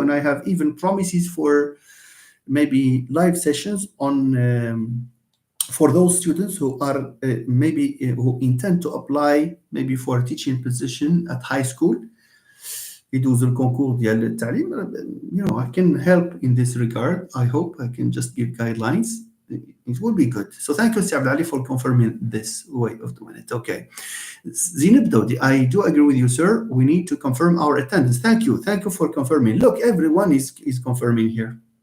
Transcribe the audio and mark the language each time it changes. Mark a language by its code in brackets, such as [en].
[en] And I have even promises for maybe live sessions on for those students who are maybe who intend to apply maybe for a teaching position at high school. [ar] يدوزوا الكونكور ديال التعليم. [en] You know, I can help in this regard. I hope I can just give guidelines. It will be good. So thank you, Sir Ali, for confirming this way of doing it. Okay. Zineb Dodi, I do agree with you, sir. We need to confirm our attendance. Thank you. Thank you for confirming. Look, everyone is confirming here.